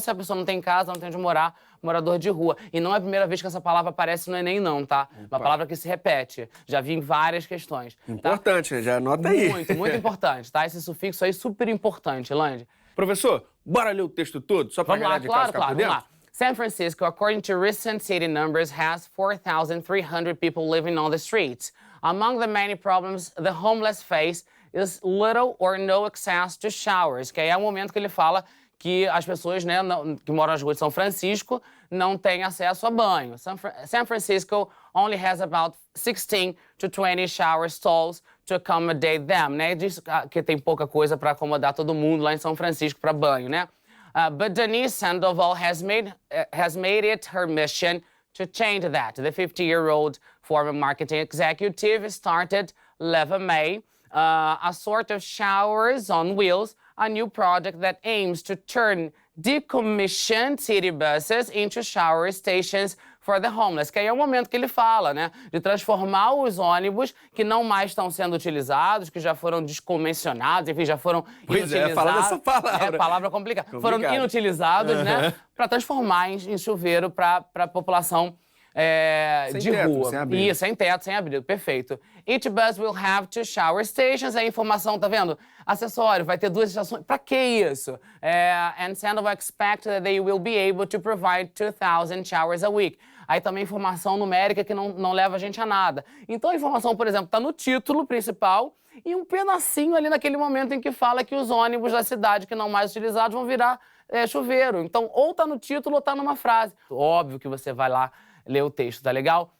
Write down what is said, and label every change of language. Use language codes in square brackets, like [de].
[pt] Se a pessoa não tem casa, não tem onde morar, morador de rua. E não é a primeira vez que essa palavra aparece no Enem, não, tá? Uma palavra que se repete. Já vi em várias questões. Importante, tá? né? Já anota aí. Muito importante, tá? Esse sufixo aí super importante, Lândia. Professor, bora ler o texto todo? Só pra galera de casa ficar por dentro? Vamos lá. [en] San Francisco, according to recent city numbers, has 4,300 people living on the streets. Among the many problems the homeless face is little or no access to showers. [pt] Que aí é o momento que ele fala que as pessoas, né, que moram nas ruas de São Francisco não têm acesso a banho. [en] San Francisco only has about 16 to 20 shower stalls to accommodate them, [pt] né? Diz que tem pouca coisa para acomodar todo mundo lá em São Francisco para banho, né? [en] But Denise Sandoval has made it her mission to change that. The 50-year-old former marketing executive started Leva May, a sort of showers on wheels, a new project that aims to turn decommissioned city buses into shower stations for the homeless. [pt] Que aí é o momento que ele fala, né? De transformar os ônibus que não mais estão sendo utilizados, que já foram desconvencionados, enfim, já foram inutilizados. Falando essa palavra. Palavra complicada. Foram inutilizados, né? Para transformar em chuveiro para a população de rua. Sem abrigo. Isso, sem teto, sem abrigo. Perfeito. [en] Each bus will have 2 shower stations. [pt] A informação, tá vendo? Acessório, vai ter 2 estações. Pra que isso? [en] And Sandoval expect that they will be able to provide 2,000 showers a week. [pt] Aí também informação numérica que não leva a gente a nada. Então a informação, por exemplo, tá no título principal e um pedacinho ali naquele momento em que fala que os ônibus da cidade que não mais utilizados vão virar chuveiro. Então ou tá no título ou tá numa frase. Óbvio que você vai lá ler o texto, tá legal?